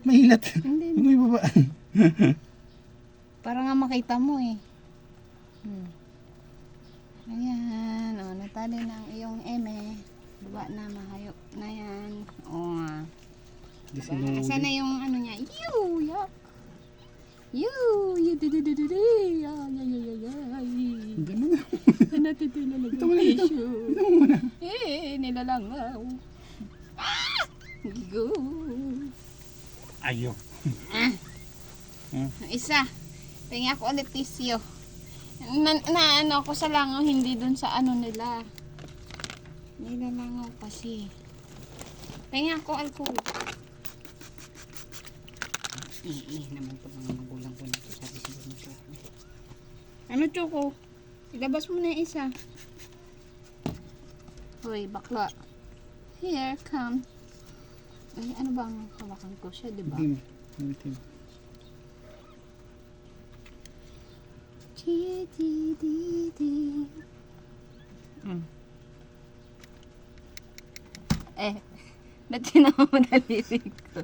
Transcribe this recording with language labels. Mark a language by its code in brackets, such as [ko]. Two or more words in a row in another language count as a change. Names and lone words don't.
[tl] Hindi. Ano yung baba? Para nga makita mo eh. Ayan. O, natali na ang iyong eme. Baba na, mahayop na yan. O nga. Di Diba? sinuli. Asan na yung ano niya? Yak! Du-du-du-du-du. Hindi mo na. Natutulala ng Ito mo na, ito. tissue. Ito mo muna. Nilalangaw. Go. Ayaw. Isa. Tingnan ko ulit tissue. Na ano ako sa langaw, hindi dun sa ano nila. Nilalangaw kasi. Tingnan ko alcohol. Naman po mga magulang ko nito. Sabi siguro ng Choco. Ano Choco? Ilabas mo na yung isa. Hoy, bakla. [en] Here, come. [tl] Ay, ano ba ang hawakan ko siya, di ba? Itim. Ba't sinama mo daliri ko?